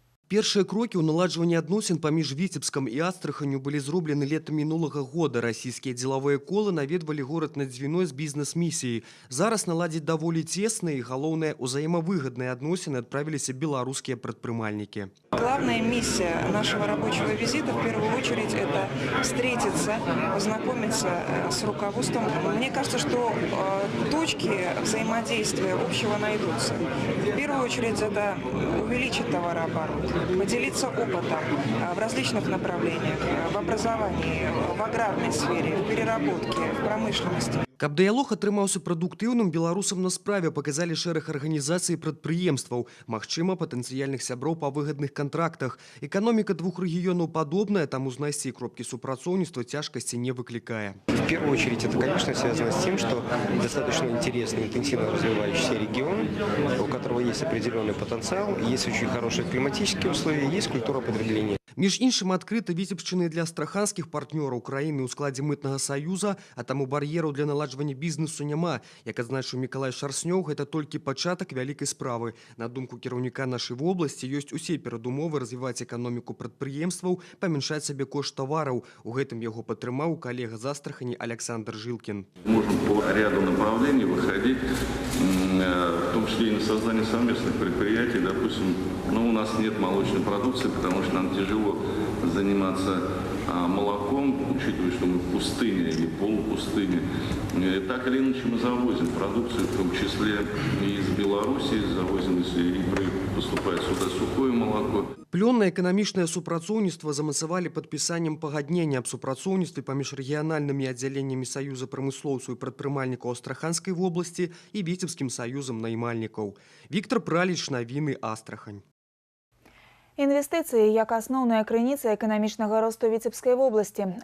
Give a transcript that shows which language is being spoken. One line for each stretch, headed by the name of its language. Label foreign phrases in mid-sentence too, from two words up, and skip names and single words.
Belarusian: Першыя крокі ў наладжванні адносін паміж Віцебскам і Астраханню былі зроблены летам мінулага года. Расійскія дзелавыя колы наведвалі горад на дзвіной з бізнес-місіяй. Зараз наладзіць даволі цесныя і, галоўнае, узаемавыгадныя адносіны адправіліся беларускія прадпрымальнікі.
Russian: Главная миссия нашего рабочего визита в первую очередь это встретиться, познакомиться с руководством. Мне кажется, что точки взаимодействия общего найдутся. В первую очередь это увеличить товарооборот, поделиться опытом в различных направлениях, в образовании, в аграрной сфере, в переработке, в промышленности.
Belarusian: Каб дыялог атрымаўся прадуктыўным, беларусам на справе паказалі шэраг арганізацый і прадпрыемстваў, магчыма, патэнцыяльных сяброў па выгадных контрактах. Эканоміка двух рэгіёнаў падобная, таму знайсці кропкі супрацоўніцтва цяжкасці не выклікае.
Russian: В первую очередь это, конечно, связано с тем, что достаточно интересный, интенсивно развивающийся регион, у которого есть определенный потенциал, есть очень хорошие климатические условия, есть культура потребления.
Belarusian: Між іншым, адкрыта Віцебшчыны для астраханскіх партнёраў краіны ў складзе мытнага саюза, а таму бар'ераў для наладжвання бізнесу няма. Як адзначыў Мікалай Шарснёў, гэта толькі пачатак вялікай справы. На думку кіраўніка нашай вобласці, ёсць усе перадумовы развіваць эканоміку прадпрыемстваў, памяншаць сабе кошт тавараў. У гэтым яго падтрымаў калега з Астрахані Александр Жилкин.
Russian: Можем по ряду направлений выходить, в том числе и на создание совместных предприятий. Допустим, у нас нет молочной продукции, потому что нам тяжело заниматься молоком, учитывая, что мы в пустыне или полупустыне. Так или иначе мы завозим продукцию, в том числе и из Беларуси, завозим, если поступает сюда сухое молоко.
Belarusian: Плённае эканамічнае супрацоўніцтва замацавалі падпісаннем пагаднення аб супрацоўніцтве паміж рэгіянальнымі аддзяленнямі Саюза прамыслоўцаў і прадпрымальнікаў Астраханскай вобласці і Віцебскім саюзам наймальнікаў. Віктор Праліч, навіны Астрахань. Інвестыцыі як асноўная крыніца эканамічнага росту Віцебскай вобласці.